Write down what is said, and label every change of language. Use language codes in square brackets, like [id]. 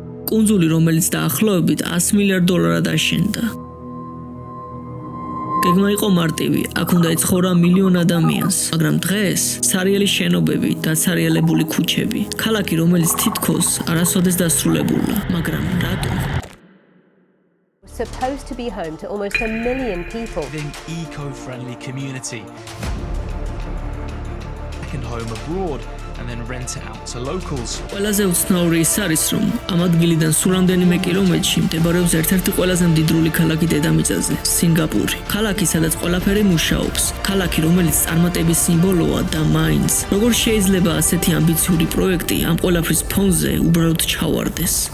[ka] კუნძული, რომელიც დაახლოებით $100 მილიარდად აშენდა. გეგმა იყო მარტივი, აქ უნდა ეცხოვრა მილიონ ადამიანს, მაგრამ დღეს სარიელი შენობები და სარიელებული ქუჩები, ქალაქი, რომელიც თითქოს არასოდეს დასრულებულა, მაგრამ რატომ? [en] Supposed to be home to almost 1 million people. An eco-friendly community. Second home abroad and then rent it out to locals. [ka] ყველაზე უცნაური ის არის, რომ ამ ადგილიდან სულ რამდენიმე კილომეტრში მდებარეობს ერთ-ერთი ყველაზე მდიდრული ქალაქი დედამიწაზე, სინგაპური. ქალაქი, სადაც ყველაფერი მუშაობს. ქალაქი, რომელიც წარმატების სიმბოლოა და მაინც. როგორ შეიძლება ასეთი ამბიციური პროექტი ამ ყველაფრის ფონზე უბრალოდ ჩავარდეს?